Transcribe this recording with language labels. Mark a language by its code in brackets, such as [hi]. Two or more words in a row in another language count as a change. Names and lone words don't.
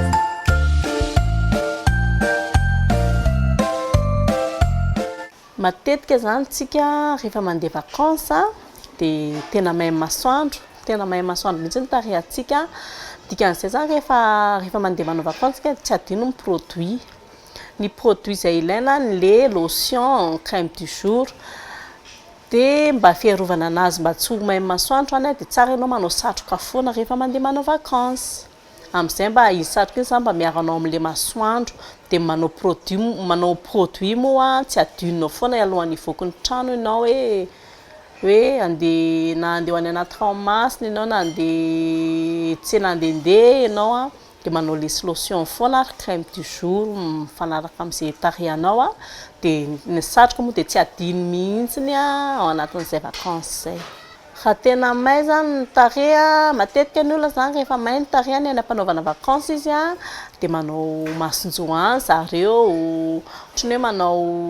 [mg] Matetika zany tsika rehefa mandeha vakansa dia tena mahay masoandro mihitsy ny tarehantsika dikan'izay zany rehefa mandeha manao vakansa tsy adino ny produit ny produit izay ilaina ny [fr] lait, lotion, crème du jour [mg] dia mba fiarovana anazy mba tsy ho may masoandro any dia tsara ianao manao satroka foana rehefa mandeha manao vacances amin'izay mba izy satroka iny zany mba miaranao amin'ilay masoandro dia manao produit moa tsy adinonao foana alohan'ny hivoaky ny trano ianao hoe andeha na andeha ho any anaty ranomasina ianao na andeha tsena andehandeha ianao dia manao lesy lotion foana ary [fr] crème du jour [mg] mifanaraka amin'izay tarehanao dia ny satroka moa dia tsy adino mihitsiny ao anatin'izay vacances zay. Raha tena may zany ny tareha matetika ny olona zany rehefa may ny tarehany any ampanaovana vacances izy dia manao masonjoany zareo ohatran'ny hoe manao